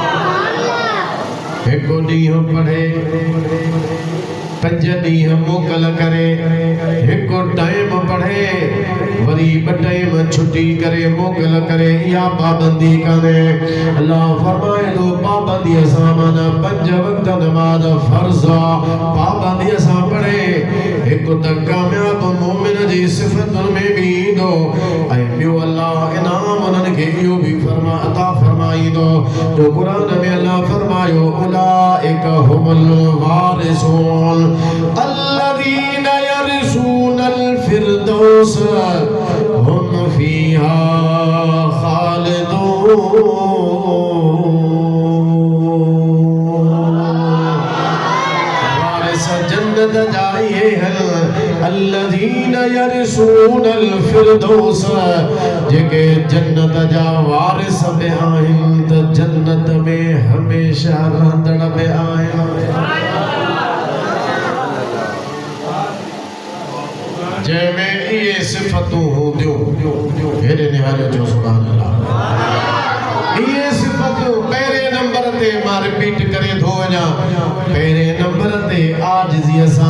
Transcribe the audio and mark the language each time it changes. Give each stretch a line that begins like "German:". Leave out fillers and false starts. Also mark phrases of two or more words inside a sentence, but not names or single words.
Sindhi: हिकु ॾींहुं पढ़े, 5 ॾींहं मोकल करे, हिकु टाइम पढ़े, वरी 2 टाइम छुट्टी करे मोकल करे, इहा पाबंदी कान्हे। अल्लाह फरमाए थो, पाबंदीअ सां माना 5 वक़्त नमाज़ फ़र्ज़ आहे, पाबंदीअ सां पढ़े। हिकु त कामयाब मोमिन जी सिफ़तुनि में बि ईंदो ऐं ॿियो अल्लाह इनाम उन्हनि खे इहो बि अता फरमाईंदो जो कुरान में अल्लाह फरमायो
Arabic: أولئك هم الوارثون الذين يرثون الفردوس هم فيها
Sindhi: जन्नत जाइए हैं
Arabic: الذين يرثون الفردوس
Sindhi: जेके जन्नत जा वारिस बि आहिनि त जन्नत में हमेशा रहंदड़ बि आहिनि जंहिंमें इहे सिफ़तूं हूंदियूं हेॾे निहारे जो
Arabic: سبحان الله
Sindhi: ये सिफ़तूं पहिरें नंबर ते मां रिपीट करे थो वञा पहिरें नंबर ते आजिज़ीअ सां